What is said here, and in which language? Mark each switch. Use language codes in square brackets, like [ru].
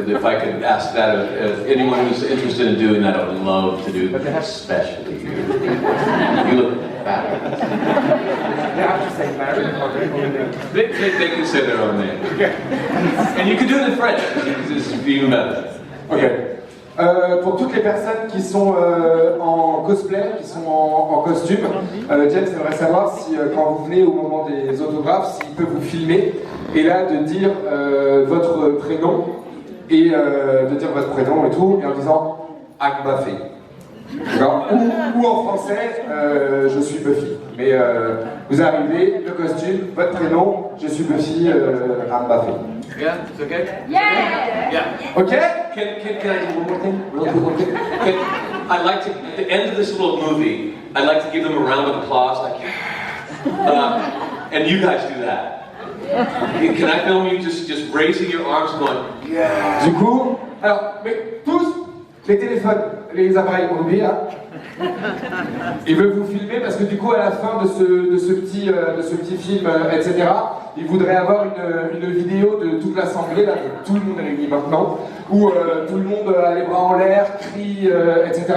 [en] If I could ask that, if anyone who's interested in doing that, I would love to do that, especially you. You look fabulous. They have to say Mary or their own name. They can say their own name. And you can do it in French, it's even better. Okay. [fr] Pour toutes les personnes qui sont en cosplay, qui sont en costume, James aimerait savoir si quand vous venez au moment des autographes, s'il peut vous filmer et là de dire votre prénom et de dire votre prénom et tout, et en disant [en] I'm Buffy. [fr] Ou en français, je suis Buffy. Mais vous arrivez, le costume, votre prénom, je suis Buffy, [en] I'm Buffy. Yeah, it's okay? Yeah! Yeah. Okay? Can I do one more thing? Real quick? I'd like to, at the end of this little movie, I'd like to give them a round of applause, like, and you guys do that. Can I film you just raising your arms and going, yeah? [fr] Du coup, alors, mais tous, les téléphones, les appareils, on oublie, hein. Il veut vous filmer parce que du coup, à la fin de ce petit film, etc., il voudrait avoir une vidéo de toute l'assemblée, là, de tout le monde réuni maintenant, où tout le monde a les bras en l'air, crie, etc.